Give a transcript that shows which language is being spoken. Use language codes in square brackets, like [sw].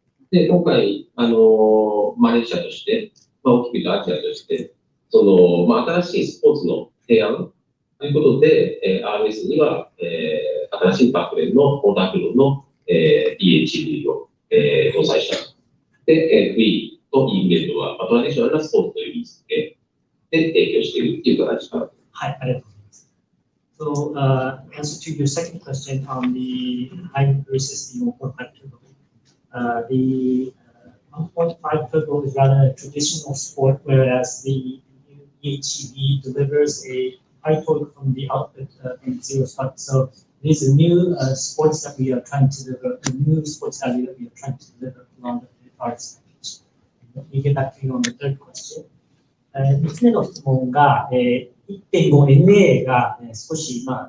[ja] で、今回、マレーシアとして、大きく言うとアジアとして、新しいスポーツの提案ということで、RS には、新しいバックレンのモーター駆動の、EHV を、搭載した。で、V と E ゲートは、トラディショナルなスポーツという位置づけで提供しているという形かな。はい、ありがとうございます。 [en] So, answer to your second question on the hybrid versus the 1.5 turbo. The 1.5 turbo is rather a traditional sport, whereas the HEV delivers a high torque from the output from zero start. So these are new sports that we are trying to deliver, the new sports value that we are trying to deliver along the RS package. Let me get back to you on the third question. [ja] 3つ目の質問が、1.5NA が少し、